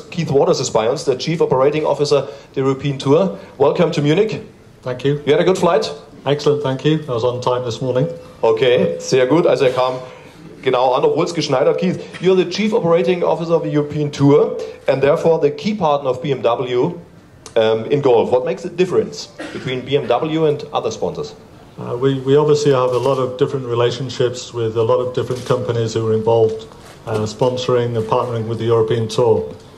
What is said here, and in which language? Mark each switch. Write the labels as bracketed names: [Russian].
[English] Keith Waters is by us, the Chief Operating Officer, the European Tour. Welcome to Munich. Thank you. You had a good flight? Excellent, thank you. I was on time this morning. [German] Okay, sehr gut. Also kam genau an, obwohl es geschneit hat. [English] Keith, you're the Chief Operating Officer of the European Tour and therefore the key partner of BMW in golf. What makes the difference between BMW and other sponsors? We obviously have a lot of different relationships with a lot of different companies who are involved sponsoring and partnering with the European Tour.